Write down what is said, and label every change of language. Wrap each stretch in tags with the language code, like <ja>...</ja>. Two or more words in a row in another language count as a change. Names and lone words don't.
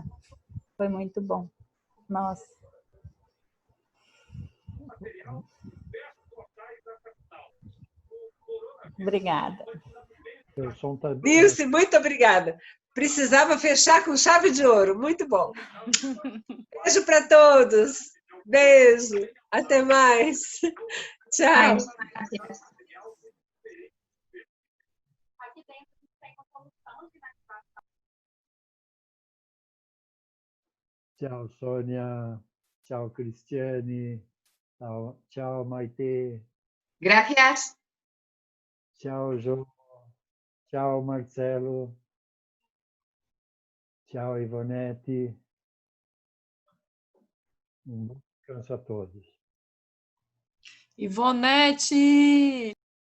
<pt>Foi muito bom. Nossa. Obrigada. Nilce, muito obrigada. Precisava fechar com chave de ouro. Muito bom. Beijo para todos. Beijo. Até mais. Tchau. Ciao Sônia. Ciao Cristiane. Ciao Maite. Gracias. Ciao Jô. Ciao Marcelo. Ciao Ivonete. Um bom descanso a todos. Ivonete!</pt>